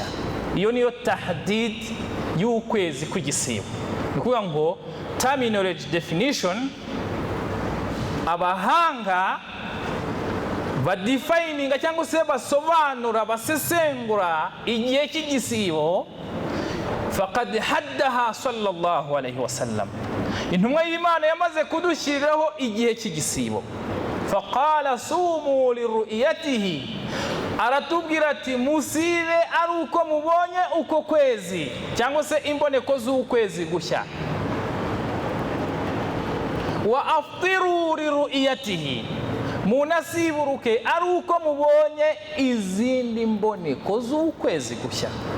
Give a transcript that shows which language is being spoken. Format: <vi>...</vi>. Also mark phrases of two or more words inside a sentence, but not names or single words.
<rw>Iyo niyo tahdid y'ukwezi kw'igisibo. Ni ukuvuga ngo</rw> <en>terminology definition,</en> <rw>abahanga badefininga cyangwa se basobanura, basesengura igihe cy'igisibo,</rw> <ar>فقد حددها صلى الله عليه وسلم.</ar> <rw>Intumwa y'Imana yamaze kudushyiriraho igihe cy'igisibo.</rw> <ar>فقال صوموا لرؤيته,</ar> <rw>aratubwira ati musibe ari uko mubonye uko kwezi cyangwa se imboneko z'ukwezi gushya.</rw> <ar>وأفطروا لرؤيته,</ar> <rw>munasiburuke ari uko mubonye izindi mboneko z'ukwezi gushya.</rw>